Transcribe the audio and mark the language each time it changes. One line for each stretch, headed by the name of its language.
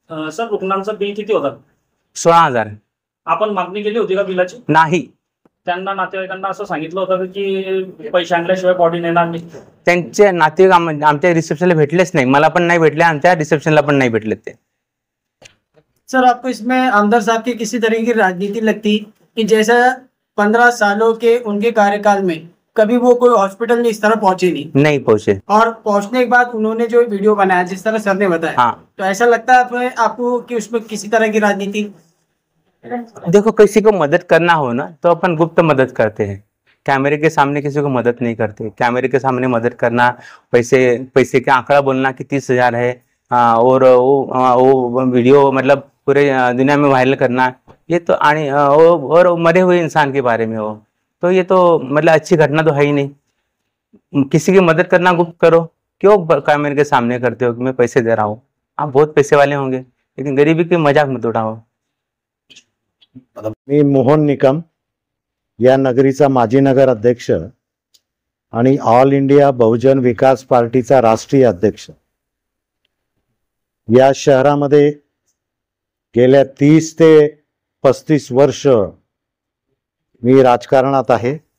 Marathi: Sir, रुग्णांचं bill किती होतं? 16,000. आपण मागणी केली होती का बिलाची? नाही. त्यांना नातेवाईकांना असं सांगितलं होतं की पैसे आणल्याशिवाय बॉडी नेणार नाही? त्यांचे नातेवाईक आमच्या रिसेप्शनला भेटलेच नाही. मला पण नाही भेटले, आमच्या रिसेप्शनला पण नहीं भेटले थे.
Hindi: सर, आपको इसमें आमदार साहब की किसी तरह की राजनीति लगती कि जैसा 15 सालों के उनके कार्यकाल में कभी वो कोई हॉस्पिटल में इस तरह पहुंचे नहीं पहुंचे, और पहुंचने के बाद उन्होंने जो वीडियो बनाया जिस तरह सर ने बताया, हाँ, तो ऐसा लगता है आपको कि उसमें किसी तरह की राजनीति? देखो, किसी को मदद करना हो ना तो अपन गुप्त मदद करते हैं, कैमरे के सामने किसी को मदद नहीं करते. कैमरे के सामने मदद करना, पैसे का आंकड़ा बोलना कि 30,000 है और वो वीडियो मतलब पूरे दुनिया में वायरल करना, ये तो और मरे हुए इंसान के बारे में हो, तो ये तो मतलब अच्छी घटना तो है ही नहीं. किसी की मदद करना गुप्त करो, क्यों कैमरे के सामने करते हो कि मैं पैसे दे रहा हूँ? आप बहुत पैसे वाले होंगे, लेकिन गरीबी की मजाक मत उठाओ.
Marathi: मी मोहन निकम या नगरीचा माजी नगर अध्यक्ष आणि ऑल इंडिया बहुजन विकास पार्टीचा राष्ट्रीय अध्यक्ष. या शहरामध्ये गेल्या 30 ते 35 वर्ष मी राजकारणात आहे.